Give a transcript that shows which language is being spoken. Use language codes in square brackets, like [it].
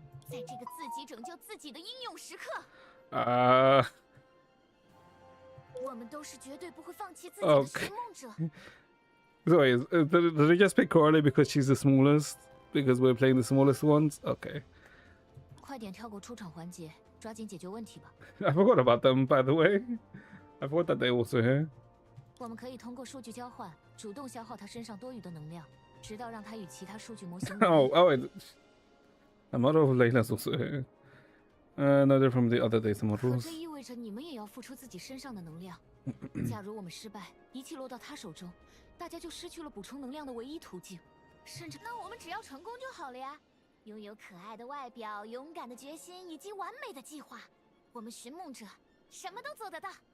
[zh] 在这个自己拯救自己的英勇时刻，我们都是绝对不会放弃自己的寻梦者。 [en] So wait, did they just pick Coralie because she's the smallest? Because we're playing the smallest ones? Okay. [zh] 快点跳过出场环节，抓紧解决问题吧。 [en] I forgot about them, by the way. I forgot that they also here. [zh] 我们可以通过数据交换，主动消耗他身上多余的能量，直到让他与其他数据模型。 [en] Oh, wait. The model of Layla's also here. No, they're from the other data [zh] 可 [en] models. [zh] 这意味着你们也要付出自己身上的能量。假如我们失败，仪器落到他手中，大家就失去了补充能量的唯一途径。甚至，那我们只要成功就好了呀！拥有可爱的外表、勇敢的决心以及完美的计划，我们寻梦者什么都做得到。